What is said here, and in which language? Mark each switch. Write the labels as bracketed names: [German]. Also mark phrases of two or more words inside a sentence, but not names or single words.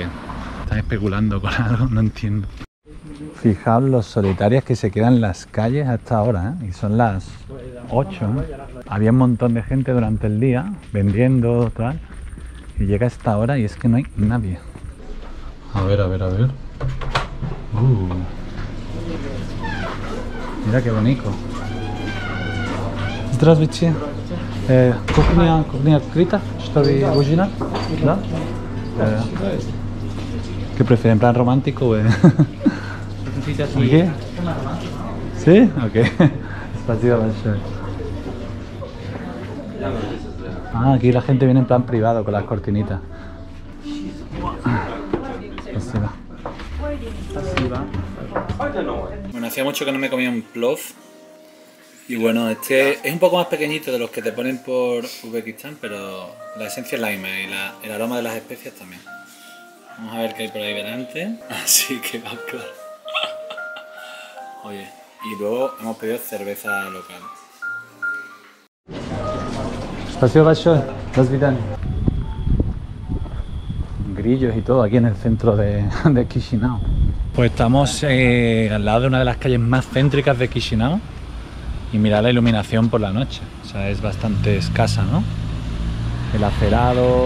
[Spanish] Están especulando con algo, no entiendo. Fijaos los solitarios que se quedan en las calles hasta ahora, y son las 8. Había un montón de gente durante el día vendiendo, tal, y llega esta hora y es que no hay nadie. A ver. Mira qué bonito. [Russian] Здравствуйте. Кухня открыта, чтобы ужинать? Да? [Spanish] ¿Qué prefieren? ¿En plan romántico o ¿Aquí? ¿Sí? [Russian] Ok. Спасибо большое. [Spanish] Aquí la gente viene en plan privado con las cortinitas. Bueno, hacía mucho que no me comía un plov. Y bueno, este es un poco más pequeñito de los que te ponen por Uzbekistán, pero la esencia es la misma y el aroma de las especias también. Vamos a ver qué hay por ahí delante. Así que va claro. Oye, y luego hemos pedido cerveza local. [Russian] Спасибо большое. До свидания. [Spanish] Grillos y todo aquí en el centro de Chisinau. Pues estamos al lado de una de las calles más céntricas de Chisinau y mirad la iluminación por la noche. O sea, es bastante escasa, ¿no? El acerado.